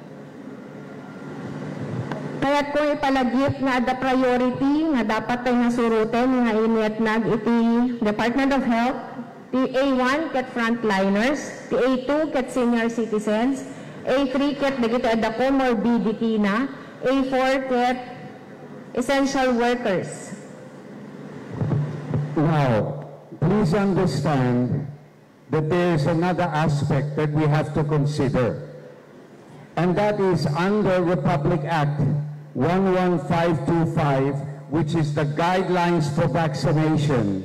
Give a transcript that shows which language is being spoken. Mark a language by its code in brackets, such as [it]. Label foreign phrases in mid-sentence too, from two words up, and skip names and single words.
[tl] Kaya't kung [ilo] ipalagip nga ada priority nga dapat tayo nga suruten nga inietnag iti Department of Health, ti A1 ket frontliners, ti A2 ket [en] senior citizens, [ilo] A3 ket dagiti ada comorbidity na, A4 ket [en] essential workers. Now, please understand that there is another aspect that we have to consider. And that is under Republic Act 11525, which is the guidelines for vaccination.